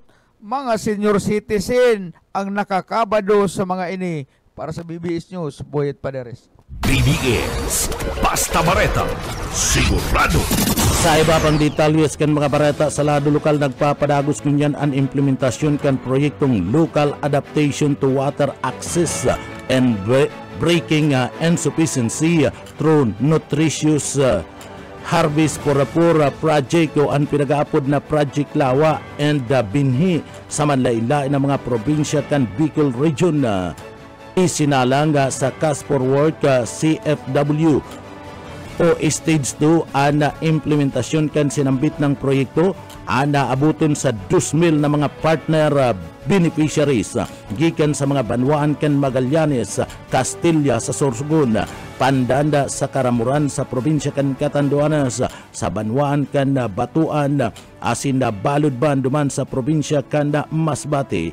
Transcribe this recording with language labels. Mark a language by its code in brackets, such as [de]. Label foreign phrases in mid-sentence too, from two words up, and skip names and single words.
[bik] Mga senior citizen ang nakakabado sa mga ini. Para sa BBS News, Boyet Paderes. BBS Basta Bareta Sigurado. Sa iba pang detalyes kan mga barata sa lado lokal, nagpapadagos kunyan ang implementasyon kan proyektong Local Adaptation to Water Access and Breaking Insufficiency through Nutritious Harvest for a Poor Project o ang pinag-aapod na Project Lawa and Binhi sa manlain-lain ng mga probinsya kan Bicol Region. Isinalang sa Cash for Work CFW o Stage 2 ang implementasyon kan sinambit ng proyekto ana abuton sa 2,000 na mga [en] partner beneficiaries [bik] gikan sa mga banwaan kan Magallanes, Castilla sa Sorsogon, Pandanda sa Karamuran sa probinsya kan Catanduanes, sa banwaan kan Batuan, asin na Baludban duman sa probinsya kan Masbate.